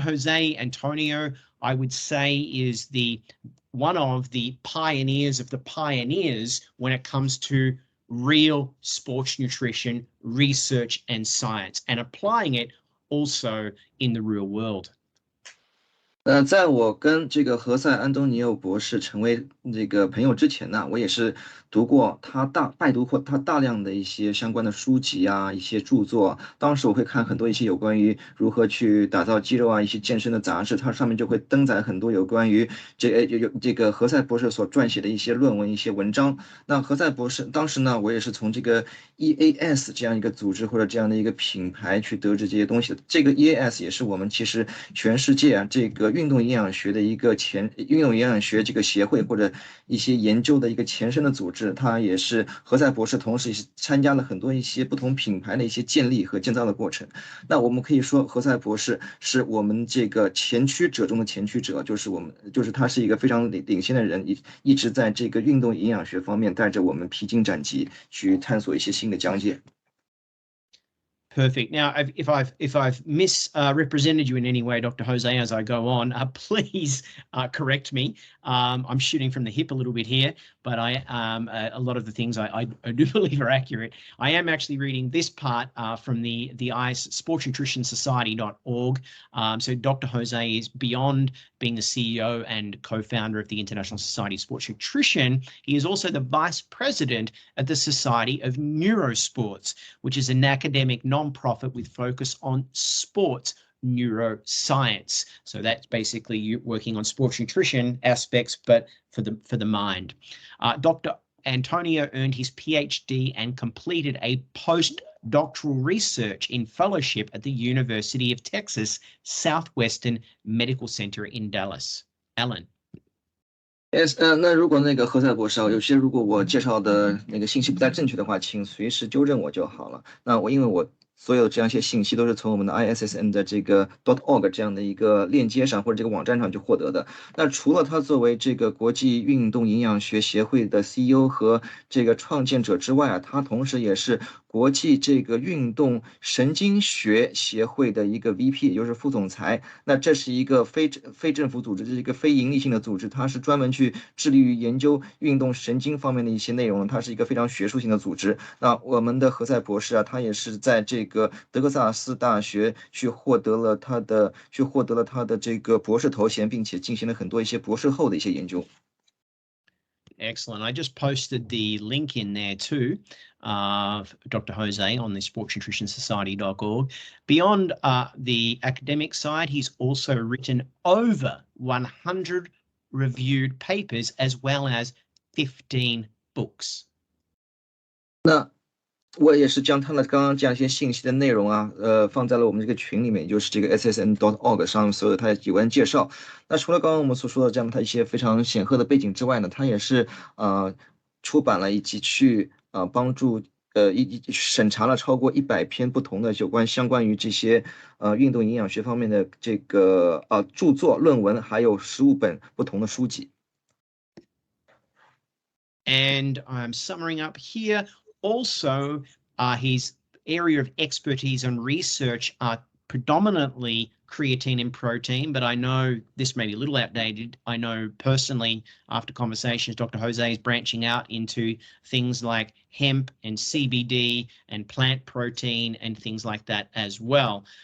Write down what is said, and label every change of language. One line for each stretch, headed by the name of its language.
English: Jose Antonio, I would say, is one of the pioneers of the pioneers when it comes to real sports nutrition research and science, and applying it also in the real world.
Chinese: 在我跟这个何塞安东尼奥博士成为这个朋友之前呢，我也是拜读过他大量的一些相关的书籍啊，一些著作。当时我会看很多一些有关于如何去打造肌肉啊，一些健身的杂志，它上面就会登载很多有关于这个何塞博士所撰写的一些论文、一些文章。那何塞博士当时呢，我也是从这个 EAS 这样一个组织或者这样的一个品牌去得知这些东西的。这个 EAS 也是我们其实全世界啊这个运动营养学的一个运动营养学这个协会或者一些研究的一个前身的组织。他也是何塞博士，同时也是参加了很多一些不同品牌的一些建立和建造的过程。那我们可以说，何塞博士是我们这个前驱者中的前驱者，就是他是一个非常领先的人，一直在这个运动营养学方面带着我们披荆斩棘，去探索一些新的疆界。
English: Perfect. Now, if I've misrepresented you in any way, Dr. Jose, as I go on, please correct me. I'm shooting from the hip a little bit here, but a lot of the things I do believe are accurate. I am actually reading this part from the sportsnutritionsociety.org. So Dr. Jose is beyond being the CEO and co-founder of the International Society of Sports Nutrition. He is also the vice president of the Society of Neurosports, which is an academic non-profit with focus on sports neuroscience. So that's basically you working on sports nutrition aspects, but for the mind. Dr. Antonio earned his Ph.D. and completed a post-doctoral research in fellowship at the University of Texas Southwestern Medical Center in Dallas. Alan.
Chinese: Yes， 那如果那个何塞博士有些如果我介绍的那个信息不太正确的话，请随时纠正我就好了。那因为我所有这样一些信息都是从我们的 ISSN 的这个 .org 这样的一个链接上或者这个网站上去获得的。那除了他作为这个国际运动营养学协会的 CEO 和这个创建者之外啊，他同时也是国际这个运动神经学协会的一个 VP， 也就是副总裁。那这是一个非政府组织，这是一个非盈利性的组织，它是专门去致力于研究运动神经方面的一些内容，它是一个非常学术性的组织。那我们的何塞博士啊，他也是在这个德克萨斯大学去获得了他的这个博士头衔，并且进行了很多一些博士后的一些研究。
English: Excellent. I just posted the link in there too, Dr. Jose on the sportsnutritionsociety.org. Beyond the academic side, he's also written over 100 reviewed papers as well as 15 books.
Chinese: 那我也是将他的刚刚这样一些信息的内容啊，放在了我们这个群里面，也就是这个 issn.org 上所有他的有关介绍。那除了刚刚我们所说的这样他一些非常显赫的背景之外呢，他也是出版了以及去帮助审查了超过100篇不同的相关于这些运动营养学方面的这个著作、论文，还有15本不同的书籍。
English: And I'm summing up here. Also, his area of expertise and research are predominantly creatine and protein, but I know this may be a little outdated. I know personally, after conversations, Dr. Jose is branching out into things like hemp and CBD and plant protein and things like that as well.